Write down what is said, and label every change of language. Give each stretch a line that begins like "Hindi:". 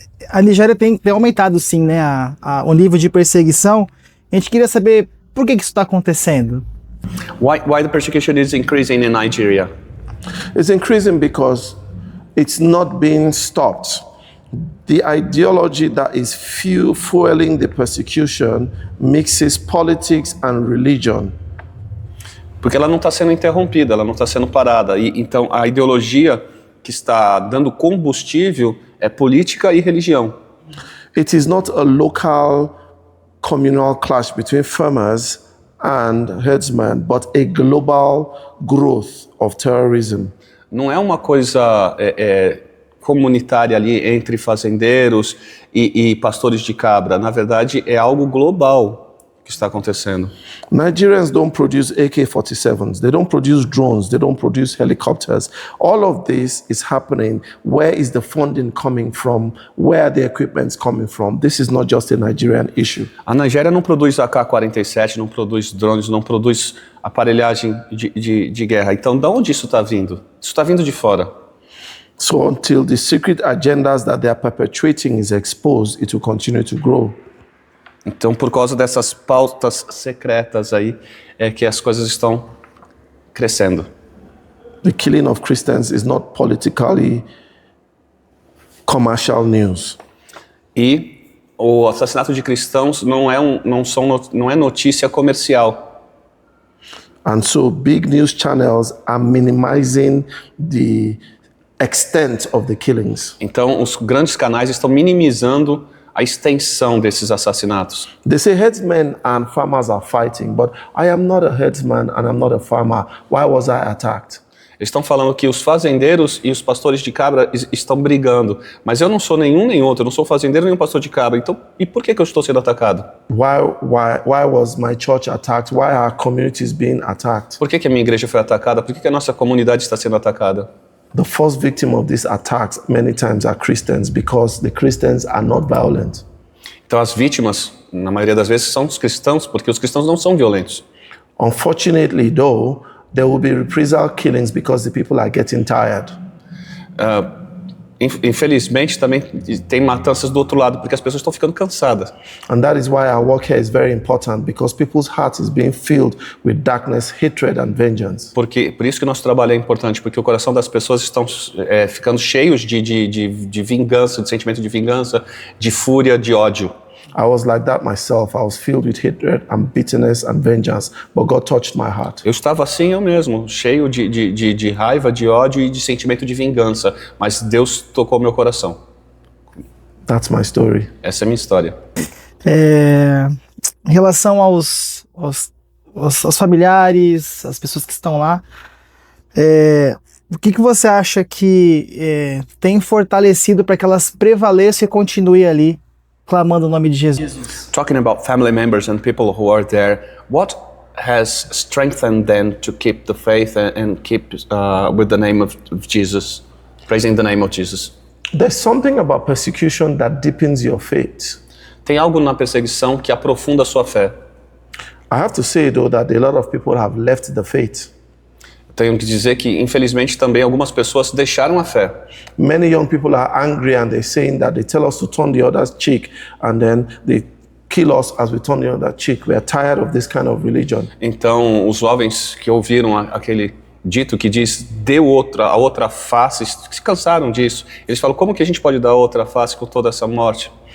Portuguese: A Nigéria tem aumentado, sim, né, o nível de perseguição. A gente queria saber por que isso está acontecendo.
English: Why the persecution is increasing in Nigeria? It's increasing because it's not being stopped. The ideology that is fueling the persecution mixes politics and religion.
Portuguese: Porque ela não está sendo interrompida, ela não está sendo parada. E então a ideologia que está dando combustível é política e religião.
English: It is not a local communal clash between farmers and herdsmen, but a global growth of terrorism.
Portuguese: Não é uma coisa comunitária ali entre fazendeiros e pastores de cabra. Na verdade, é algo global que está acontecendo.
English: Nigerians don't produce AK-47s, they don't produce drones, they don't produce helicopters. All of this is happening. Where is the funding coming from? Where are the equipments coming from? This is not just a Nigerian issue.
Portuguese: A Nigéria não produz AK-47, não produz drones, não produz aparelhagem de guerra. Então, de onde isso está vindo? Isso está vindo de fora.
English: So until the secret agendas that they are perpetuating is exposed, it will continue to grow.
Portuguese: Então, por causa dessas pautas secretas aí, é que as coisas estão crescendo.
English: The killing of Christians is not politically commercial news.
Portuguese: E o assassinato de cristãos não é notícia comercial.
English: And so big news channels are minimizing the extent of the killings.
Portuguese: Então, os grandes canais estão minimizando a extensão desses assassinatos.
English: They say herdsmen and farmers are fighting, but I am not a herdsman and I'm not a farmer. Why was I attacked?
Portuguese: Eles estão falando que os fazendeiros e os pastores de cabra estão brigando, mas eu não sou nenhum nem outro, eu não sou fazendeiro nem um pastor de cabra. Então, e por que eu estou sendo atacado?
English: Why was my church attacked? Why are communities being attacked?
Portuguese: Por que a minha igreja foi atacada? Por que a nossa comunidade está sendo atacada?
English: The first victim of these attacks many times are Christians because the Christians are not violent.
Portuguese: Então as vítimas, na maioria das vezes, são os cristãos, porque os cristãos não são violentos.
English: Unfortunately, though, there will be reprisal killings because the people are getting tired.
Portuguese: Infelizmente, também tem matanças do outro lado, porque as pessoas estão ficando cansadas.
English: And that is why our work here is very important, because people's hearts is being filled with darkness, hatred and vengeance.
Portuguese: Por isso que nosso trabalho é importante, porque o coração das pessoas estão ficando cheios de vingança, de sentimento de vingança, de fúria, de ódio.
English: I was like that myself. I was filled with hatred and bitterness and vengeance, but God touched my heart.
Portuguese: Eu estava assim eu mesmo, cheio de raiva, de ódio e de sentimento de vingança, mas Deus tocou meu coração.
English: That's my story.
Portuguese: Essa é a minha história. Em relação aos familiares, as pessoas que estão lá, o que você acha que tem fortalecido para que elas prevaleçam e continuem ali clamando o nome de Jesus?
English: Talking about family members and people who are there, what has strengthened them to keep the faith and keep with the name of Jesus, praising the name of Jesus? There's something about persecution that deepens your faith.
Portuguese: Tem algo na perseguição que aprofunda a sua fé.
English: I have to say though that a lot of people have left the faith.
Portuguese: Tenho que dizer que, infelizmente, também algumas pessoas deixaram a fé.
English: Many young people are angry and they're saying that they tell us to turn the other cheek and then they kill us as we turn the other cheek. We are tired of this kind of religion.
Portuguese: Então, os jovens que ouviram aquele dito que diz, dê a outra face, se cansaram disso. Eles falam, como que a gente pode dar a outra face com toda essa morte?